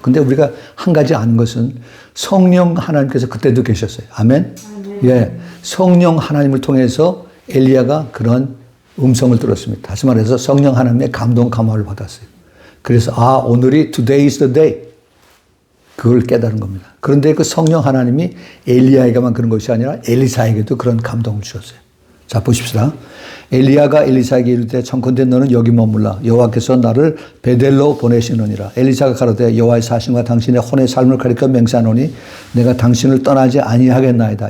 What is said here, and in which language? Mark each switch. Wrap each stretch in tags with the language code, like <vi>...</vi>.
<ko>근데 우리가 한 가지 아는 것은 성령 하나님께서 그때도 계셨어요. 아멘? 예. 성령 하나님을 통해서 엘리야가 그런 음성을 들었습니다. 다시 말해서 성령 하나님의 감동 감화를 받았어요. 그래서 오늘이</ko> <en>today is the day.</en> <ko>그걸 깨달은 겁니다. 그런데 그 성령 하나님이 엘리야에게만 그런 것이 아니라 엘리사에게도 그런 감동을 주셨어요. 자, 보십시다. 엘리야가 엘리사에게 이르되 청컨대 너는 여기 머물라. 여호와께서 나를 베델로 보내시느니라. 엘리사가 가로되 여호와의 사심과 당신의 혼의 삶을 가리켜 맹세하노니 내가 당신을 떠나지 아니하겠나이다.</ko>